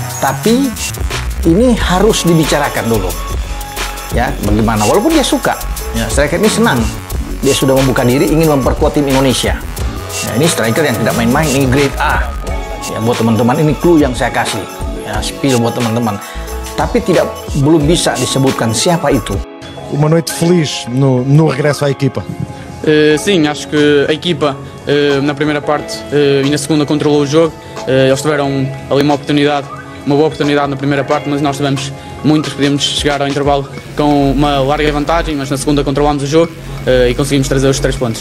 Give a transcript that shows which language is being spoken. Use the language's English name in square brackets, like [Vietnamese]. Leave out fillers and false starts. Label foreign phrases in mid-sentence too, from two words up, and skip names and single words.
[Indonesian] Tapi ini harus dibicarakan dulu, ya, bagaimana. Walaupun dia suka, ya, striker ini senang. Dia sudah membuka diri ingin memperkuat tim Indonesia. Ya, ini striker yang tidak main-main, ini [English] grade A. [Indonesian] Ya, buat teman-teman ini clue yang saya kasih. Ya, spill buat teman-teman. Tapi belum bisa disebutkan siapa itu. [Portuguese] Uma noite feliz no regresso à equipa. Sim, acho que a equipa na primeira parte e na segunda controlou o jogo. Eles tiveram ali uma boa oportunidade na primeira parte, mas nós tivemos muitas, podíamos chegar ao intervalo com uma larga vantagem, mas na segunda controlámos o jogo e conseguimos trazer os 3 pontos.